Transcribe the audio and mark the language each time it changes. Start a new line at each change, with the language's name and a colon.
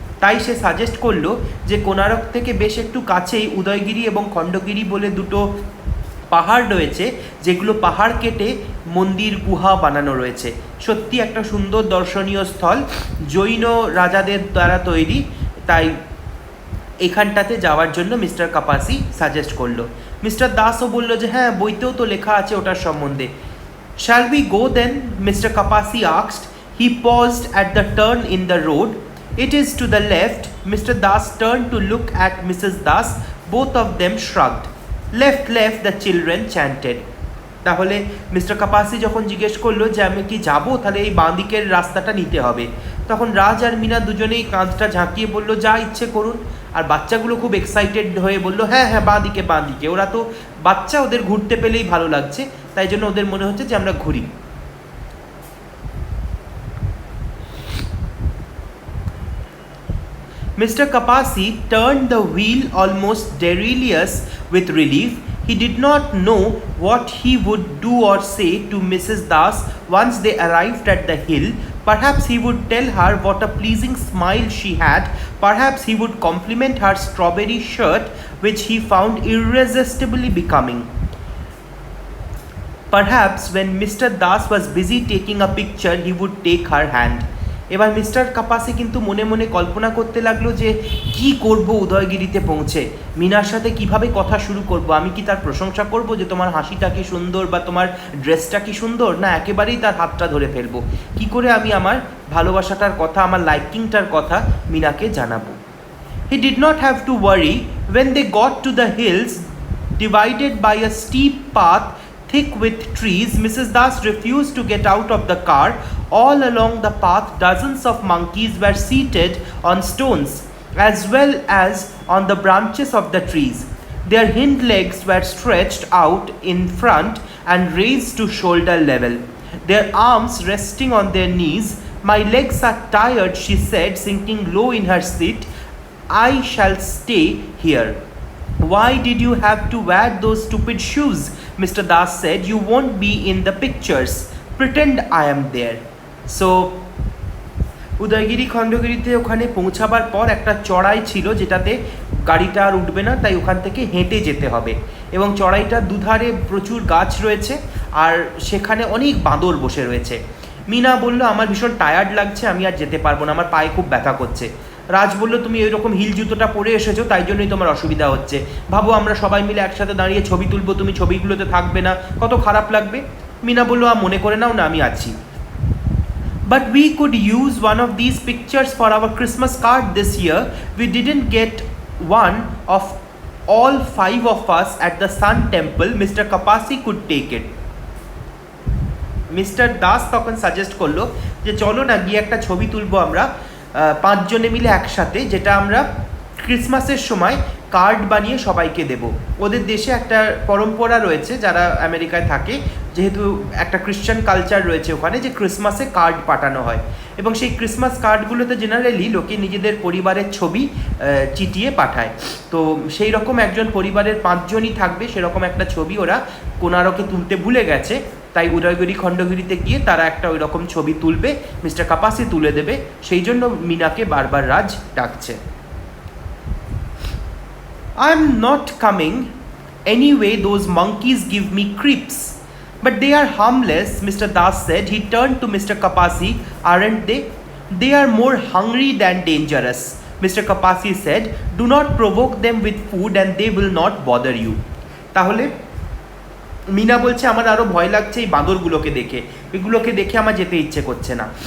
Bangla: তাই সে সাজেস্ট করলো যে কোণারক থেকে বেশ একটু কাছেই উদয়গিরি এবং খণ্ডগিরি বলে 2টো পাহাড় রয়েছে, যেগুলো পাহাড় কেটে মন্দির গুহা বানানো রয়েছে। সত্যি একটা সুন্দর দর্শনীয় স্থল, জৈন রাজাদের দ্বারা তৈরি। তাই এখানটাতে যাওয়ার জন্য মিস্টার কাপাসি সাজেস্ট করলো। মিস্টার দাসও বলল যে হ্যাঁ, বইতেও তো লেখা আছে ওটার সম্বন্ধে।
English: "Shall we go then?" Mr. Kapasi asked. He paused at the turn in the road. "It is to the left." Mr. Das turned to look at Mrs. Das. Both of them shrugged. "Left, left," the children chanted.
Bangla: তাহলে mister কাপাসি যখন জিজ্ঞেস করলো যে আমি কি যাবো, তাহলে এই বাঁ দিকের রাস্তাটা নিতে হবে, তখন রাজ আর মিনা দুজনেই কাঁধটা ঝাঁকিয়ে বললো যা ইচ্ছে করুন। আর বাচ্চাগুলো খুব এক্সাইটেড হয়ে বললো হ্যাঁ হ্যাঁ বাঁ দিকে বাঁ দিকে। ওরা তো বাচ্চা, ওদের ঘুরতে পেলেই ভালো লাগছে, তাই জন্য ওদের মনে হচ্ছে যে আমরা ঘুরি।
English: Mr. Kapasi turned the wheel almost delirious with relief. He did not know what he would do or say to Mrs. Das once they arrived at the hill. Perhaps he would tell her what a pleasing smile she had. Perhaps he would compliment her strawberry shirt, which he found irresistibly becoming. Perhaps when Mr. Das was busy taking a picture, he would take her hand.
Bangla: এবার mister কাপাসি কিন্তু মনে মনে কল্পনা করতে লাগলো যে কি করব উদয়গিরিতে পৌঁছে, মিনার সাথে কিভাবে কথা শুরু করব। আমি কি তার প্রশংসা করব যে তোমার হাসিটা কি সুন্দর বা তোমার ড্রেসটা কি সুন্দর, না একেবারেই তার হাতটা ধরে ফেলবো। কি করে আমি আমার ভালোবাসাটার কথা, আমার লাইকিংটার কথা মিনাকে জানাবো।
English: He did not have to worry when they got to the hills divided by a steep path thick with trees. Mrs. Das refused to get out of the car. All along the path, dozens of monkeys were seated on stones as well as on the branches of the trees. Their hind legs were stretched out in front and raised to shoulder level, their arms resting on their knees. My legs are tired, she said, sinking low in her seat. I shall stay here. Why did you have to wear those stupid shoes? Mr. Das said. You won't be in the pictures. Pretend I am there.
Bangla: So, Udayagiri খণ্ডগিরিতে ওখানে পৌঁছাবার পর একটা চড়াই ছিল যেটাতে গাড়িটা আর উঠবে না, তাই ওখান থেকে হেঁটে যেতে হবে। এবং চড়াইটার দুধারে প্রচুর গাছ রয়েছে আর সেখানে অনেক বাঁদর বসে রয়েছে। মিনা বলল আমার ভীষণ টায়ার্ড লাগছে, আমি আর যেতে পারবো না, আমার পায়ে খুব ব্যথা করছে। রাজ বলল তুমি ওইরকম হিল জুতোটা পরে এসেছো তাই জন্যই তোমার অসুবিধা হচ্ছে, ভাবো আমরা সবাই মিলে একসাথে দাঁড়িয়ে ছবি তুলবো, তুমি ছবিগুলোতে থাকবে না, কত খারাপ লাগবে। মিনা বলল মনে করে নাও না, আমি আছি।
English: But we could use one of these pictures for our Christmas card this year. We didn't get one of all 5 of us at the Sun Temple. Mr. Kapasi could take it.
Bangla: Mister Das তখন suggest করলো যে চলো না গিয়ে একটা ছবি তুলবো আমরা 5 জনে মিলে একসাথে, যেটা আমরা ক্রিসমাসের সময় কার্ড বানিয়ে সবাইকে দেব। ওদের দেশে একটা পরম্পরা রয়েছে, যারা আমেরিকায় থাকে, যেহেতু একটা খ্রিশ্চান কালচার রয়েছে ওখানে, যে ক্রিসমাসে কার্ড পাঠানো হয় এবং সেই ক্রিসমাস কার্ডগুলোতে জেনারেলি লোকে নিজেদের পরিবারের ছবি চিটিয়ে পাঠায়। তো সেই রকম একজন পরিবারের 5 জনই থাকবে সেরকম একটা ছবি ওরা কোনারকে তুলতে ভুলে গেছে, তাই উদয়গিরি খণ্ডগিরিতে গিয়ে তারা একটা ওই রকম ছবি তুলবে, মিস্টার কাপাসি তুলে দেবে, সেই জন্য মিনাকে বারবার রাজ ডাকছে।
English: I'm not coming. Anyway, those monkeys give me creeps. But they are harmless, Mr. Das said. He turned to Mr. Kapasi. Aren't they? They are more hungry than dangerous, Mr. Kapasi said. Do not provoke them with food and they will not bother you.
Bangla: তাহলে মিনা বলছে আমার আরও ভয় লাগছে এই বাঁদরগুলোকে দেখে, এগুলোকে দেখে আমার যেতে ইচ্ছে করছে না।